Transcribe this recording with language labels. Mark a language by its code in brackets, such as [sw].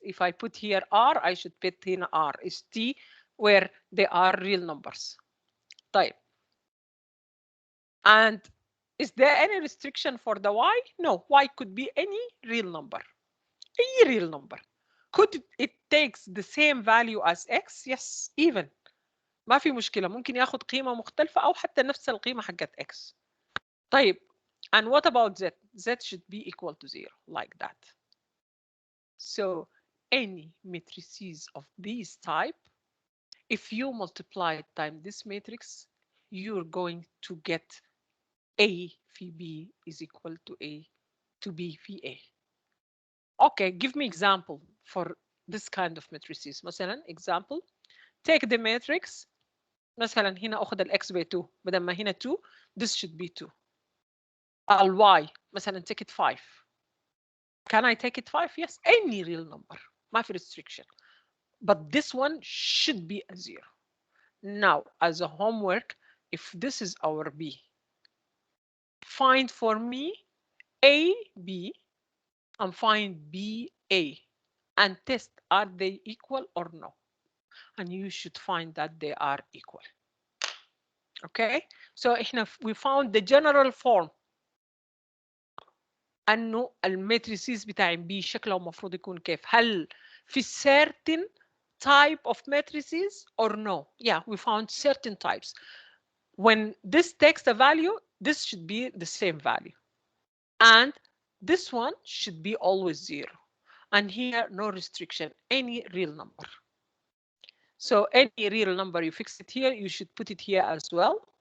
[en] If I put here R, I should put here R. Is T where they are real numbers. [ar] طيب. [en] And is there any restriction for the Y? No, Y could be any real number. Any real number. Could it takes the same value as X? Yes, even. [ar] ما في مشكلة. ممكن ياخد قيمة مختلفة أو حتى نفس القيمة حقت X. طيب. [en] And what about Z? Z should be equal to 0, like that. So any matrices of this type, if you multiply times this matrix, you're going to get A في B is equal to A to B في A. Okay, give me example for this kind of matrices. [ar] مثلا [en] example, take the matrix. [ar] مثلا هنا أخذ الX by 2 بدل ما هنا 2 [en] this should be 2. Y مثلا take it 5. Can I take it 5? Yes, any real number. [ar] ما في [en] restriction. But this one should be a 0. Now, as a homework, if this is our B, find for me A, B, and find B, A, and test are they equal or no. And you should find that they are equal. Okay, so we found the general form. [ar] انه الماتريسيز بتاع B شكله المفروض يكون كيف؟ هل في [en] certain type of matrices or no? Yeah, we found certain types. When this takes a value, this should be the same value. And this one should be always 0. And here, no restriction, any real number. So any real number, you fix it here, you should put it here as well.